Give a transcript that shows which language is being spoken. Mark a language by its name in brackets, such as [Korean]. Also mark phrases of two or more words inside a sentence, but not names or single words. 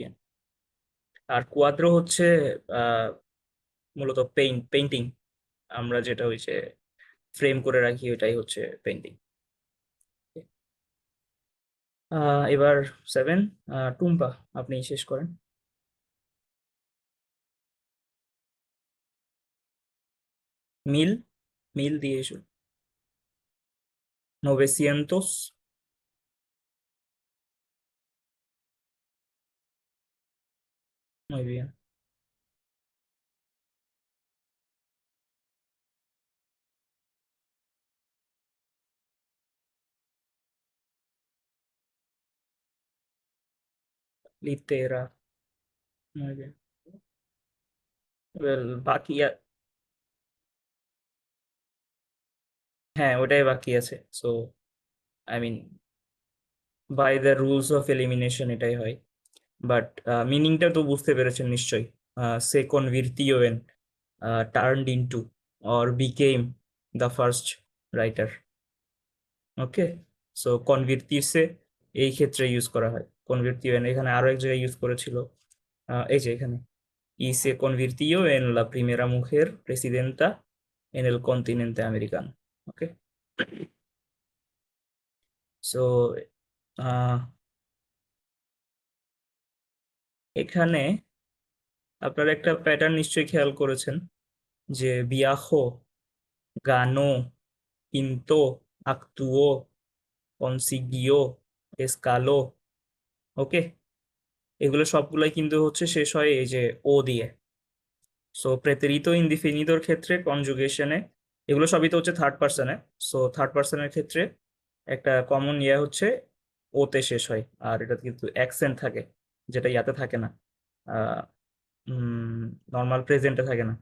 [Bangla] আর কুয়াদ্রো হচ্ছে আহ মূলত পেইন্টিং, আমরা যেটা হচ্ছে ফ্রেম করে রাখি, ওটাই হচ্ছে পেইন্টিং। এবার সেভেন। টুম্পা আপনি শেষ করেন। মিল, মিল দিয়ে শুরু। 900, [Spanish] muy bien। Litera, muy bien। [English] Well, [Bangla] বাকি হ্যাঁ ওটাই বাকি আছে। [English] So I mean, by the rules of elimination [Bangla] এটাই হয়। বাট মিনিংটা তো বুঝতে পেরেছেন নিশ্চয়ই। [Spanish] se convirtió en [English] turned into or became the first writer. [Bangla] ওকে। সো কনভির্তিসে এই ক্ষেত্রে ইউজ করা হয়, [Spanish] convirtió en [Bangla] এখানে আরো এক জায়গায় ইউজ করেছিল। এই যে এখানে, [Spanish] y se convirtió en la primera mujer presidenta en el continente americano। [Bangla] ওকে। সো এখানে আপনারা একটা প্যাটার্ন নিশ্চয়ই খেয়াল করেছেন, যে [Spanish] viajó, ganó, pintó, actuó, consiguió, escaló। [Bangla] ওকে, এগুলো সবগুলাই কিন্তু হচ্ছে শেষ হয় এই যে ও দিয়ে। সো [Spanish] pretérito indefinido [Bangla] ক্ষেত্রে কনজুগেশনে, এগুলো সবই তো হচ্ছে [English] third person. [Bangla] সো [English] third person [Bangla] ক্ষেত্রে একটা কমন ইয়ে হচ্ছে ওতে শেষ হয়, আর এটা কিন্তু অ্যাকসেন্ট থাকে, যেটা ইয়াতে থাকে না, [English] normal present [Bangla] থাকে না।